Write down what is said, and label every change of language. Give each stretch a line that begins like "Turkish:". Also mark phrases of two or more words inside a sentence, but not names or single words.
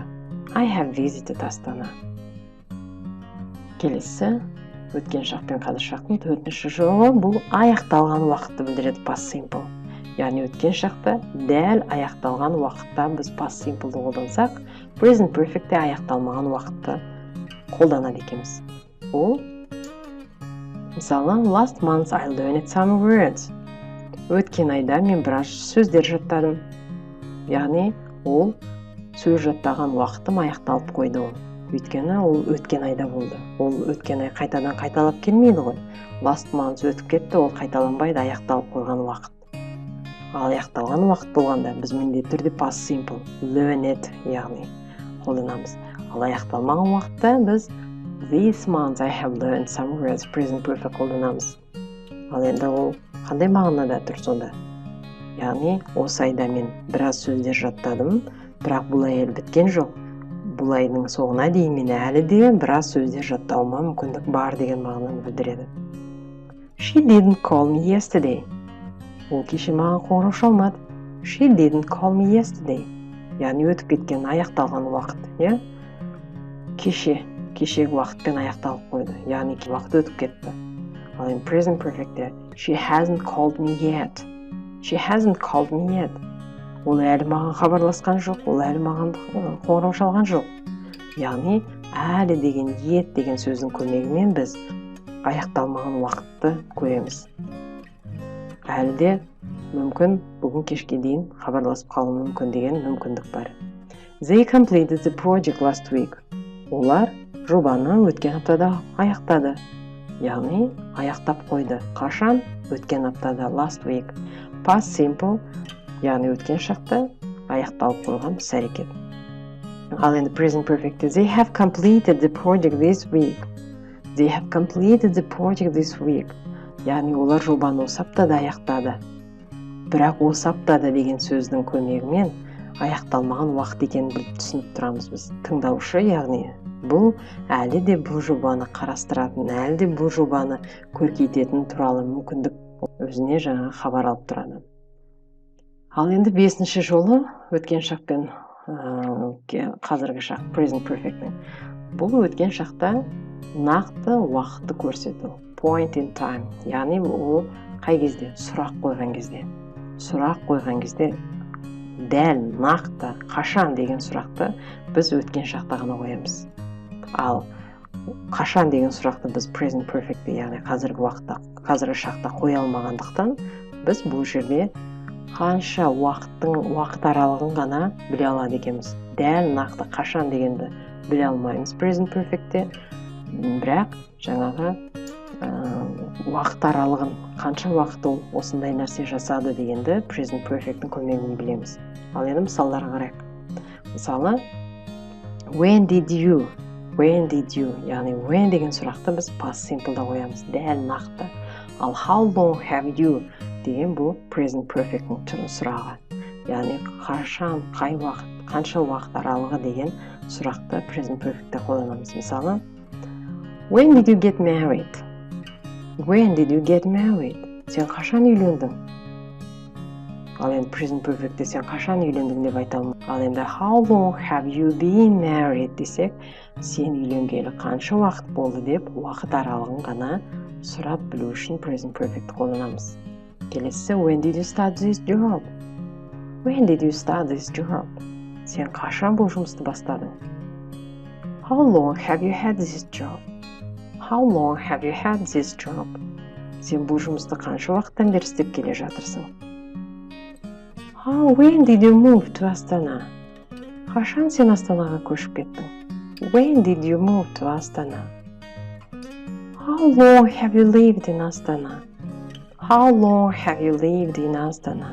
English: I have visited Astana.
Kazakh: Келесі, өткен шақ пен қазір шақтың төртінші жолы бұл аяқталған уақытты білдіреді
English: past simple.
Kazakh: Яғни өткен шақта дәл аяқталған уақытта біз
English: past simple'ды
Kazakh: қолдансақ,
English: present perfectте
Kazakh: аяқталмаған уақытты қолданады екенбіз. Ол, мысалы,
English: last month I learned some words.
Kazakh: Өткен айда мен біраз сөздер жаттадым. Яғни, ол сөз жаттаған уақытым аяқталып қойды ол. Өйткені ол өткен айда болды. Ол өткен ай қайтадан қайталап келмейді ғой.
English: Last month
Kazakh: өтіп кетті, ол қайталанбайды, аяқталып қойған уақыт. Ал аяқталған уақыт болғанда біз міндетті түрде
English: past simple,
Kazakh: learned, яғни қолданамыз. Ал аяқталмаған уақытта біз
English: this month I have learned some words, present perfect
Kazakh: қолданамыз. Ал енді ол қандай мағынада тұр сонда? Яғни осы айда мен біраз сөздер жаттадым, бірақ бұл ай әлі біткен жоқ. Бұл айдың соңына дейін мен әлі де біраз сөздер жаттауыма мүмкіндік бар деген мағынаны білдіреді.
English: She didn't call me yesterday.
Kazakh: Ол кеше маған қоңырау шалмады.
English: She didn't call me yesterday.
Kazakh: Яғни өтіп кеткен аяқталған уақыт, иә? Кешегі уақытпен аяқталып қойды. Яғни уақыт өтіп кетті.
English: Ал in present perfectте she hasn't called me yet. She hasn't called me yet.
Kazakh: ол әлі маған хабарласқан жоқ, ол әлі маған қоңырау шалған жоқ. Яғни әлі деген yet деген сөздің көмегімен біз аяқталмаған уақытты көреміз. Әлі де мүмкін бүгін кешке дейін хабарласып қалуы мүмкін деген мүмкіндік бар.
English: They completed the project last week.
Kazakh: Олар жобаны өткен аптада аяқтады. Яғни аяқтап қойды. Қашан? Өткен аптада,
English: last week. Past simple,
Kazakh: яғни өткен шақта аяқталып қойған іс-әрекет. Ал енді
English: present perfect, they have completed the project this week. They have completed the project this week.
Kazakh: Яғни олар жобаны осы аптада аяқтады. Бірақ осы аптада деген сөздің көмегімен аяқталмаған уақыт екенін біліп түсініп тұрамыз біз. Тыңдаушы, яғни бұл әлі де бұл жобаны қарастыратын, әлі де бұл жобаны көркейтетін туралы мүмкіндік өзіне жаңа хабар алып тұрады. Ал енді 5-ші жолы өткен шақ пен қазіргі шақ,
English: present perfect'ның.
Kazakh: Бұл өткен шақта нақты уақытты көрсету,
English: point in time.
Kazakh: Яғни ол қай кезде? Сұрақ қойған кезде. Сұрақ қойған кезде дәл, нақты, қашан деген сұрақты біз өткен шақта ғана қоямыз. Ал қашан деген сұрақты біз
English: present perfect,
Kazakh: яғни қазіргі уақытта, қазіргі шақта қоя алмағандықтан біз бұл жерде қанша уақыт аралығын ғана біле алады екенбіз. Дәл нақты қашан дегенді біле алмаймыз
English: present perfect'те,
Kazakh: бірақ жаңағы уақыт аралығын, қанша уақыт ол осындай нәрсе жасады дегенді
English: present perfect'ның
Kazakh: көмегімен білеміз. Ал енді мысалдарға қарайық. Мысалы,
English: when did you,
Kazakh: яғни when деген сұрақты біз
English: past simple'да
Kazakh: қоямыз, дәл нақты.
English: Ал how long have you
Kazakh: деген бұл
English: present perfect'ның
Kazakh: түрін сұрағы. Яғни қашан, қай уақыт, қанша уақыт аралығы деген сұрақты
English: present perfect'те
Kazakh: қолданамыз. Мысалы,
English: when did you get married? When did you get married?
Kazakh: Сен қашан үйлендің? Ал енді
English: present perfect'те
Kazakh: сен қашан үйлендің деп айта алмаймыз. Ал енді
English: how long have you been married
Kazakh: десек, сен үйленгелі қанша уақыт болды деп уақыт аралығын ғана сұрап білу үшін
English: present perfect
Kazakh: қолданамыз. Келесі,
English: when did you start this job? When did you start this job?
Kazakh: Сен қашан бұл жұмысты бастадың?
English: How long have you had this job? How long have you had this job?
Kazakh: Сен бұл жұмысты қанша уақыттан бері істеп келе жатырсың?
English: When did you move to Astana?
Kazakh: Қашан сен Астанаға көшіп кеттің?
English: When did you move to Astana? How long have you lived in Astana? How long have you lived in Astana?